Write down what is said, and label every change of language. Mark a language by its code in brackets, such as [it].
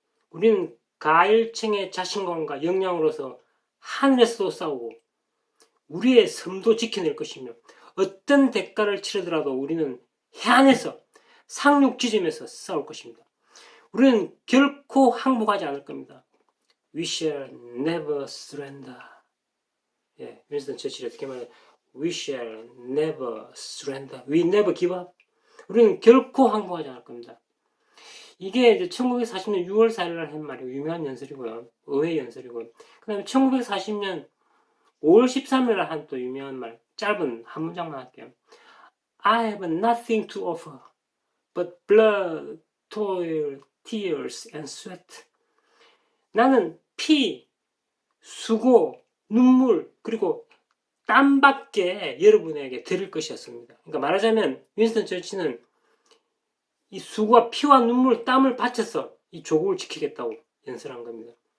[ko] 우리는 가일층의 자신감과 역량으로서 하늘에서도 싸우고 우리의 섬도 지켜낼 것이며 어떤 대가를 치르더라도 우리는 해안에서 상륙 지점에서 싸울 것입니다. 우리는 결코 항복하지 않을 겁니다. [en] We shall never surrender. [ko] 예, 윈스턴 처칠이 어떻게 말해요? [en] We shall never surrender. We never give up. [ko] 우리는 결코 항복하지 않을 겁니다. 이게 이제 1940년 6월 4일 날 한 말이고 유명한 연설이고요. 의회 연설이고요. 그 다음에 1940년 5월 13일 날 한 또 유명한 말, 짧은 한 문장만 할게요. [en] I have nothing to offer but blood, toil, tears and sweat. [ko] 나는 피, 수고, 눈물, 그리고 땀밖에 여러분에게 드릴 것이 없습니다. 그러니까 말하자면 윈스턴 처칠은 이 수고와 피와 눈물, 땀을 바쳐서 이 조국을 지키겠다고 연설한 겁니다.